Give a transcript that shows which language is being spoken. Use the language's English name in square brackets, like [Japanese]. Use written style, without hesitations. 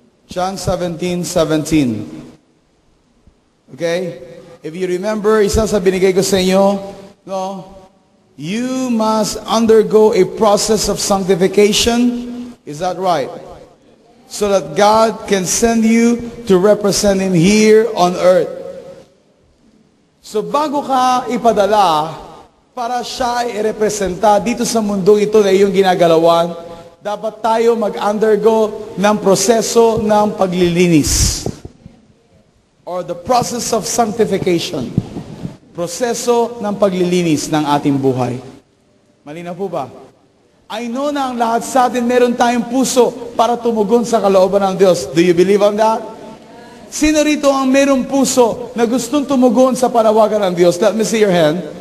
[English] John 17:17. Okay? If you remember, [Filipino] isa sa binigay ko sa inyo, no? [English] You must undergo a process of sanctification. Is that right? So that God can send you to represent Him here on earth. [Filipino] So bago ka ipadala para siya ay i-representa dito sa mundo ito na iyong ginagalawan, dapat tayo mag-undergo ng proseso ng paglilinis. [English] Or the process of sanctification. [Filipino] Proseso ng paglilinis ng ating buhay. Malinaw po ba? I know na ang lahat sa atin meron tayong puso para tumugon sa kalooban ng Diyos. [English] Do you believe on that? [Filipino] Sino rito ang merong puso na gustong tumugon sa panawagan ng Diyos? [English] Let me see your hand.